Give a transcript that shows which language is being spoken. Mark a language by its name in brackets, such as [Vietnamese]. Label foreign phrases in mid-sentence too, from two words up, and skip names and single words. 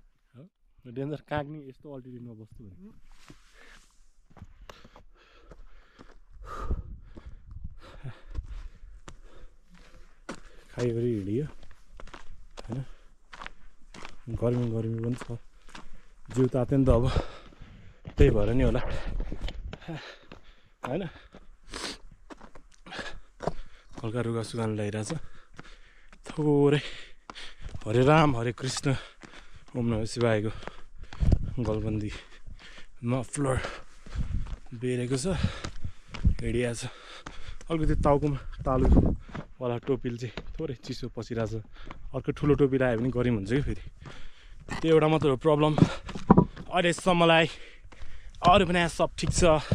[Nepali] डेन्जर काग नि यस्तो अल्टिट्युडमा बस्छु भने। खाइवरी हिँडियो होइन, गर्मी पनि छ, जिउ तात्यो नि त अब, त्यही भएर नि होला होइन। हल्का रुगा सुगान ल्याइरहेछ थोरै। हरे राम हरे कृष्ण ओम नमः शिवायको गलबन्दी मफलर बेरेको छ, हिँडिया छ। अलिकति टाउकोमा तालुवाला टोपीले चाहिँ थोरै चिसो पसिरहेछ। अर्को ठुलो टोपी लगायो भने गरिम हुन्छ कि फेरि, त्यो एउटा मात्र हो प्रब्लम अहिलेसम्मलाई। अरू पनि सब ठिक छ।